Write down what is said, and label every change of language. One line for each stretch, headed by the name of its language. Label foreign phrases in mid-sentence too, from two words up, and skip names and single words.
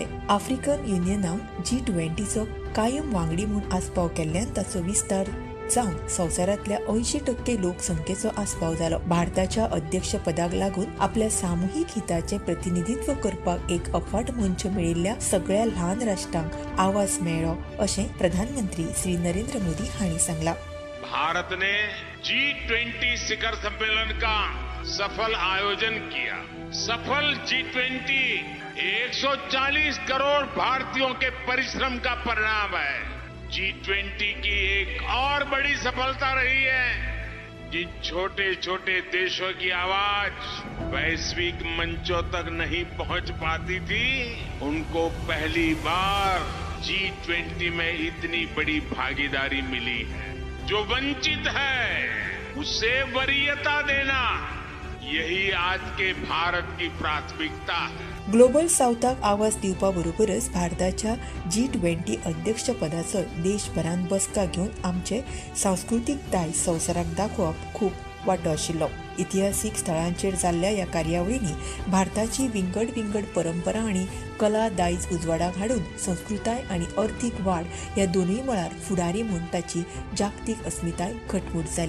Konkani: आफ्रिकन युनियनान G20चो कायम वांगडी म्हूण आस्पाव केल्ल्यान ताचो विस्तार जावन संवसारांतल्या 80% लोकसंख्येचो आस्पाव जालो. भारताच्या अध्यक्षपदाक लागून आपल्या सामुहीक हिताचें प्रतिनिधित्व करपाक एक अफाट मंच मेळिल्ल्या सगळ्या ल्हान राष्ट्रांक आवाज मेळ्ळो, अशें प्रधानमंत्री श्री नरेंद्र मोदी हांणी सांगला.
Hindi: भारत ने G20 शिखर सम्मेलन का सफल आयोजन किया. सफल G20 140 करोड़ भारतीयों के परिश्रम का परिणाम है. G20 की एक और बड़ी सफलता रही है. जिन छोटे छोटे देशों की आवाज वैश्विक मंचों तक नहीं पहुंच पाती थी, उनको पहली बार G20 में इतनी बड़ी भागीदारी मिली है. जो वंचित है उसे वरीयता देना, यही आज के भारत की प्राथमिकता है.
Konkani: ग्लोबल साऊथाक आवाज दिवपा बरोबरच भारताच्या G20 अध्यक्षपदाचो देशभरांत बसका घेवन आमचे सांस्कृतीक दायज संवसाराक दाखोवप खूब वांटो आशिल्लो. इतिहासीक स्थळांचेर जाल्ल्या ह्या कार्यावळींनी भारताची विंगड परंपरा आनी कला दायज उजवाडाक हाडून संस्कृताय आनी अर्थीक वाड ह्या दोनूय मळार फुडारी म्हूण ताची जागतीक अस्मिताय घटमूट जाली.